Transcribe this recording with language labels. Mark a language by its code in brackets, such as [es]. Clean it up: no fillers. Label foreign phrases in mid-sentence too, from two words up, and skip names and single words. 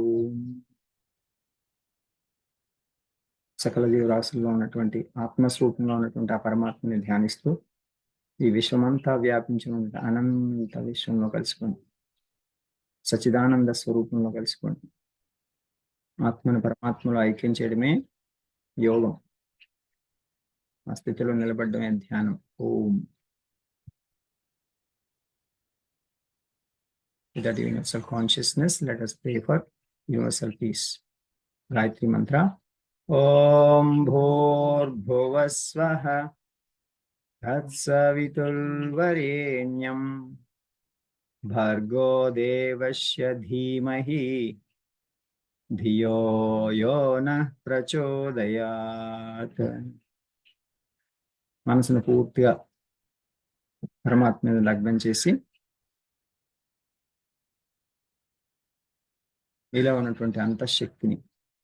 [te] సకల జీవరాశుల్లో ఉన్నటువంటి ఆత్మస్వరూపంలో ఉన్నటువంటి ఆ పరమాత్మని ధ్యానిస్తూ ఈ విశ్వమంతా వ్యాపించిన అనంత విశ్వంలో కలిసిపోండి. సచిదానంద స్వరూపంలో కలిసిపోండి. ఆత్మను పరమాత్మలో ఐక్యం చేయడమే యోగం. ఆ స్థితిలో నిలబడమే ధ్యానం. ఓం. [en] With that universal consciousness, let us pray for universal peace. Gayatri mantra. [sa] ओम् भूर्भुवः स्वः तत्सवितुर्वरेण्यं भर्गो देवस्य धीमहि धियो यो नः प्रचोदयात्. [te] మనసును పూర్తిగా పరమాత్మ మీద లగ్నం చేసి ఇలా ఉన్నటువంటి అంతఃశక్తిని